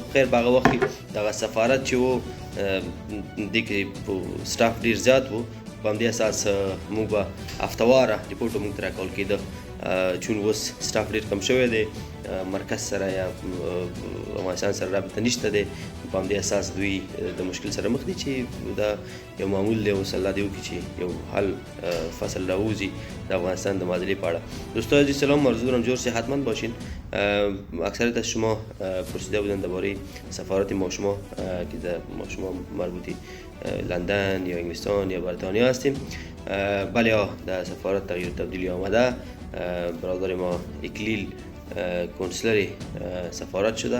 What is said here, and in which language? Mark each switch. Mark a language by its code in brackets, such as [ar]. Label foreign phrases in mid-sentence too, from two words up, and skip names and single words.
[ps] خو خیر په هغه وخت کې دغه سفارت چې و دې کې سټاف ډېر زیات و، په همدې اساس موږ به هفتهواره ریپورټ موږ ته راکول کېده. چون اوس سټاف ډېر کم شوی دی، مرکز سره یا افغانستان سره رابطه نشته دی، په همدې اساس دوی د مشکل سره مخ دي چې دا یو معمول دی. اوس الله دې وکړي چې یو حل فصل راووځي د افغانستان د معادلې په اړه. [fa] دوستان عزیز سلام، آرزو دارم جور صحتمند باشین. اکثریت از شما پرسیده بودن درباره سفارت ما شما که ما شما مربوطی لندن یا انگلستان یا بریتانیا هستیم. بله، در سفارت تغییر و تبدیلی آمده. برادر ما اکلیل کنسلر سفارت شده.